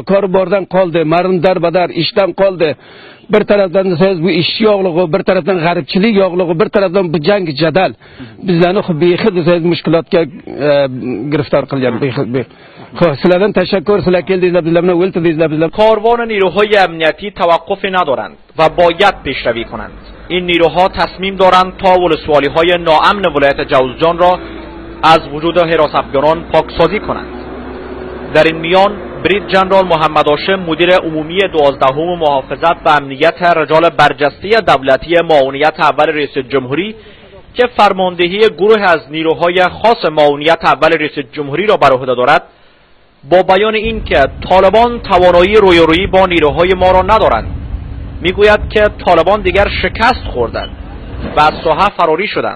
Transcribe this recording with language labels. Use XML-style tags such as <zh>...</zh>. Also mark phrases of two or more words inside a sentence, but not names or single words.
<uz>Kori bordan qoldi, mardum darbadar, ishdan qoldi. Bir tarafdan desangiz bu ish yo'qligi, bir tarafdan g'aribchilik yo'qligi, bir tarafdan bu jang jadal bizlarni bexid desangiz mushkulotga giriftor qilgan. Xo'p, sizlardan tashakkur, sizlar keldingizlar, bizlar bilan o'ltirdingizlar. Bizlar</uz> <fa>کاروان نیروهای امنیتی توقفی ندارند و باید پیشروی کنند. این نیروها تصمیم دارند تا ولسوالی‌های ناامن ولایت جوزجان را از وجود حراستگران پاکسازی کنند. در این میان برید جنرال محمد هاشم مدیر عمومی 12 محافظت و امنیت رجال برجسته دولتی معاونیت اول رئیس جمهوری که فرماندهی گروه از نیروهای خاص معاونیت اول رئیس جمهوری را بر عهده دارد، با بیان این که طالبان توانایی رویارویی با نیروهای ما را ندارند، میگوید که طالبان دیگر شکست خوردند و از ساحه فراری شدند.</fa>